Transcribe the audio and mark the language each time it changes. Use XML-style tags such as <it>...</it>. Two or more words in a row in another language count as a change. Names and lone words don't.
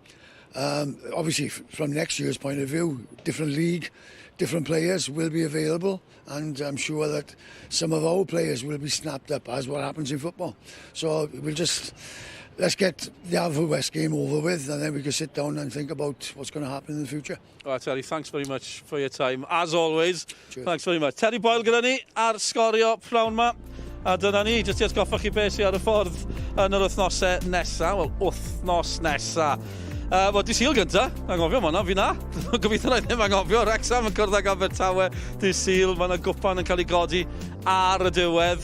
<en>Obviously, from next year's point of view, different league, different players will be available, and I'm sure that some of our players will be snapped up, as what happens in football. So we'll just let's get the Haverfordwest game over with, and then we can sit down and think about what's going to happen in the future. All right, Terry, thanks very much for your time. As always, cheers. Thanks very much.</en> <cy>Terry Boyle gyda ni ar Sgorio pnawn ma. A dyna ni, jyst i atgoffa chi beth sydd ar y ffordd yn yr wythnosau nesa. Wel, wythnos nesa. Wel, di Sul gynta, angofio ma' hwnna, fi na. Gobeithio na i ddim angofio. Wrexham yn cwrdd ag Abertawe, di Sul, mae yna gwpan yn cael ei godi ar y diwedd.</cy>